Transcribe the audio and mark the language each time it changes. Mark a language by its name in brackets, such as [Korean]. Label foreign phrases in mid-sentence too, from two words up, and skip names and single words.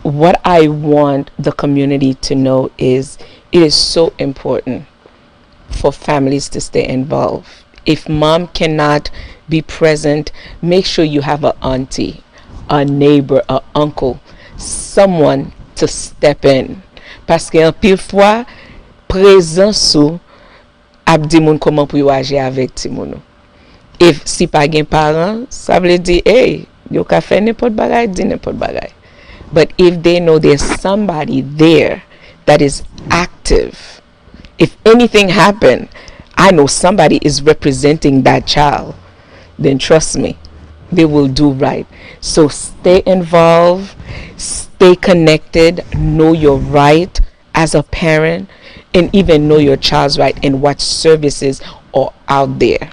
[English] what I want the community to know is it is so important for families to stay involved. If mom cannot be present, make sure you have an auntie, a neighbor, a uncle, someone to step in. [Haitian Creole] Parce que en pile fois, présence ou ap di moun koman pou yo agi avec ti moun. If si pa gen parent, ça veut dire hey, yo ka fè n'importe bagay, di n'importe bagay. [English] But if they know there's somebody there that is active, if anything happened, I know somebody is representing that child, then trust me, they will do right. So stay involved, stay connected, know your right as a parent, and even know your child's right and what services are out there.